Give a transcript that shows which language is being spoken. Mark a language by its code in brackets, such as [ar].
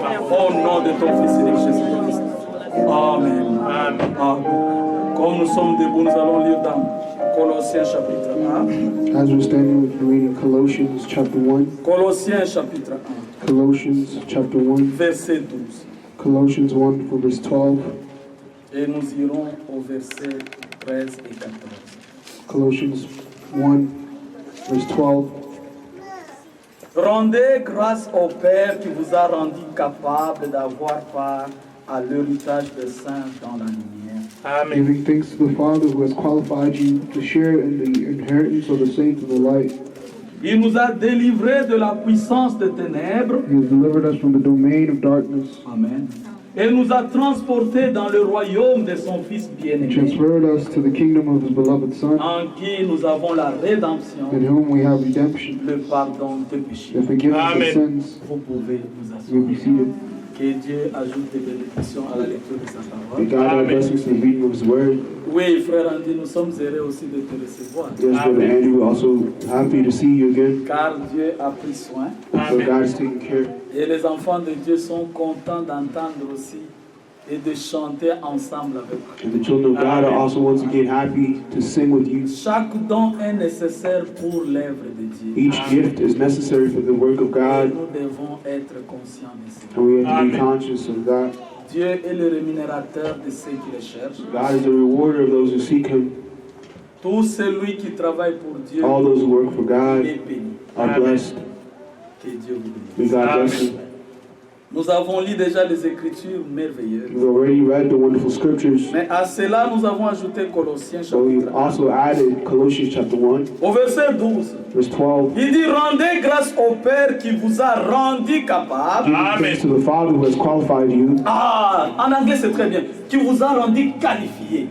[fr] Au nom de ton Fils unique Jésus-Christ. Amen. Amen. Comme nous sommes debout, nous allons lire dans Colossiens chapitre 1. [en] As we're standing, we're reading Colossians chapter 1. [fr] Colossiens chapitre 1. [en] Colossians chapter 1. [fr] Verset 12. [en] Colossians 1 from verse 12. [fr] Et nous irons au verset 13 et 14. [en] Colossians 1 verse 12. [fr] Rendez grâce au Père qui vous a rendu capable d'avoir part à l'héritage des saints dans la lumière. Amen. [en] Giving thanks to the Father who has qualified you to share in the inheritance of the saints of the light. [fr] Il nous a délivrés de la puissance des ténèbres. [en] He has delivered us from the domain of darkness. Amen. [fr] Et nous a transportés dans le royaume de son Fils [en] He [fr] bien-aimé, [en] transferred us to the kingdom of His beloved Son, [fr] en qui nous avons la rédemption, [en] in whom we have redemption, [fr] le pardon des péchés. [en] the forgiveness of Amen. sins. [fr] Vous pouvez vous [en] We'll be [fr] asseoir. [en] seated. [fr] Que Dieu ajoute des bénédictions à la lecture de sa [en] May God add Amen. blessings to the reading of His Word. [fr] Oui, frère Andy, nous sommes heureux aussi de te recevoir, [en] Yes, Brother Andrew, we're also happy to see you again. [fr] car Dieu a pris soin. [en] So God is taking care. [fr] Et les enfants de Dieu sont contents d'entendre aussi et de chanter ensemble avec vous. [en] And the children of God are also once again happy to sing with you. [fr] Chaque don est nécessaire pour l'œuvre de Dieu. [en] Each gift is necessary for the work of [fr] Et [en] God, [fr] nous devons être conscients de cela. [en] and we have to be Amen. conscious of that. [fr] Dieu est le rémunérateur de ceux qui le cherchent. [en] God is the rewarder of those who seek Him. [fr] Tout celui qui travaille pour Dieu [en] All those who work for God [fr] est béni. [en] are blessed. [fr] Que Dieu vous [en] May [fr] bénisse. [en] God bless you. [fr] Nous avons lu déjà les Écritures merveilleuses. [en] We've already read the wonderful scriptures, [fr] Mais à cela, nous avons ajouté Colossiens [en] but we've [fr] chapitre 1. [en] also added Colossians chapter 1, [fr] Au verset 12, [en] verse 12. [fr] il dit « Rendez grâce au Père qui vous a rendu capable. [en] Giving thanks to the Father who has qualified you, » [fr] Ah, en anglais c'est très bien. Qui vous a rendu qualifié.